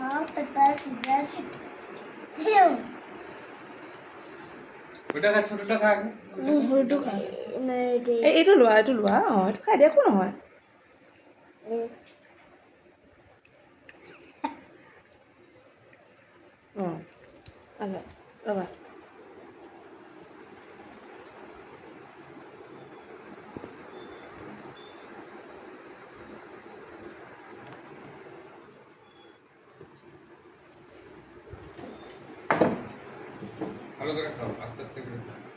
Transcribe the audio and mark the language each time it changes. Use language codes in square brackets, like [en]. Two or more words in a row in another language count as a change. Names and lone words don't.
[en] paper, scissors, shoot. [bn] ওটা খা, ছোটটা খা আগে। [as] এইটো লোৱা এইটো খাই দে, একো নহয়। অঁ আচ্ছা ৰ'বা। [bn] ভালো করে খাও, আস্তে আস্তে করে খাও।